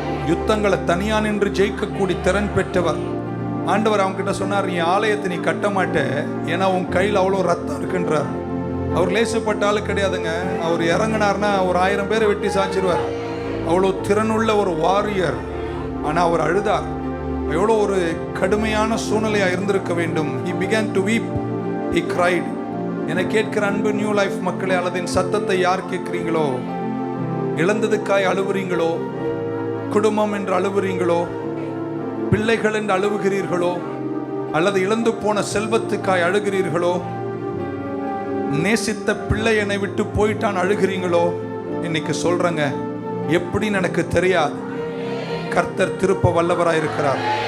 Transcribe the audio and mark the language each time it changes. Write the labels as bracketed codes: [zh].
[ta] யுத்தங்களை தனியா நின்று ஜெயிக்கக்கூடிய திறன் பெற்றவர். ஆண்டவர் அவங்க கிட்ட சொன்னார், நீ ஆலயத்தை நீ கட்ட மாட்ட, ஏன்னா உன் கையில் அவ்வளோ ரத்தம் இருக்குன்றார். அவர் லேசுப்பட்ட ஆளு கிடையாதுங்க. அவர் இறங்கினார்னா ஒரு 1000 பேரை வெட்டி சாய்ச்சிருவார். அவ்வளோ திறனுள்ள ஒரு வாரியர். ஆனால் அவர் அழுதார். எவ்வளோ ஒரு கடுமையான சூழ்நிலையா இருந்திருக்க வேண்டும். [en] He began to weep, he cried. [ta] என கேட்கிற அன்பு நியூ லைஃப் மக்களே, அல்லது என் சத்தத்தை யார் கேட்கிறீங்களோ, இழந்ததுக்காய் அழுவுறீங்களோ, குடும்பம் என்று அழுவுறீங்களோ, பிள்ளைகள் என்று அழுவுகிறீர்களோ, அல்லது இழந்து போன செல்வத்துக்காய் அழுகிறீர்களோ, நேசித்த பிள்ளை என்னை விட்டு போயிட்டான் அழுகிறீங்களோ, இன்னைக்கு சொல்றேங்க, எப்படின்னு எனக்கு தெரியாது, கர்த்தர் திருப்ப வல்லவராயிருக்கிறார்.